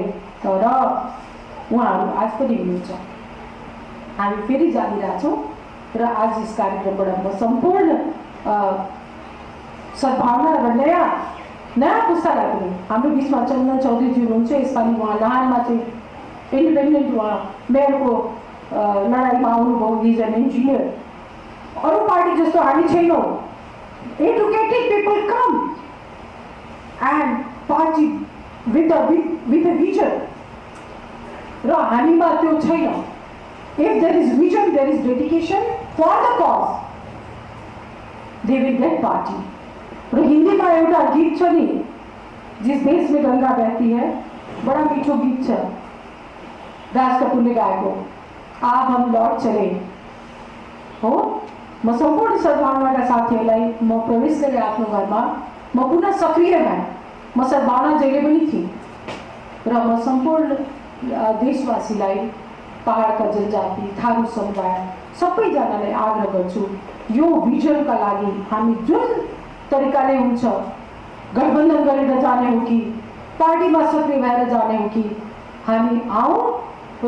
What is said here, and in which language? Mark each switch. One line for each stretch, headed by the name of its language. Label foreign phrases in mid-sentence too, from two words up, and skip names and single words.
Nepali: तर उहाँहरू आज पनि हुनुहुन्छ। हामी फेरि जानिरहेछौँ र आज यस कार्यक्रमबाट म सम्पूर्ण सद्भावना र नयाँ पुस्तालाई पनि, हाम्रो बिचमा चन्दन चौधरीजी हुनुहुन्छ, यसपालि उहाँ लहानमा चाहिँ इन्डिपेन्डेन्ट उहाँ मेयरको लडाइँमा आउनुभयो,
English: he's an engineer.
Nepali: अरू पार्टी जस्तो हामी छैनौँ।
English: educated people come and party with a vision,
Nepali: र हामीमा त्यो छैन।
English: if there is vision, there is dedication for the cause, they will get party.
Nepali: र हिन्दीमा एउटा गीत छ नि,
Hindi: जिस देश में गंगा बहती है,
Nepali: बड़ा मीठो गीत छ, राज कपूरले गाएको,
Hindi: आप हम लौट चले हो।
Nepali: म सम्पूर्ण सद्भावनाका साथीहरूलाई म प्रवेश गरेँ आफ्नो घरमा, म पुनः सक्रिय भएँ। म सद्भावना जहिले पनि थिएँ र म सम्पूर्ण देशवासीलाई, पहाडका जनजाति, थारू समुदाय सबैजनालाई आग्रह गर्छु, यो भिजनका लागि हामी जुन तरिकाले हुन्छ, गठबन्धन गरेर जाने हो कि पार्टीमा सक्रिय भएर जाने हो कि हामी आउँ।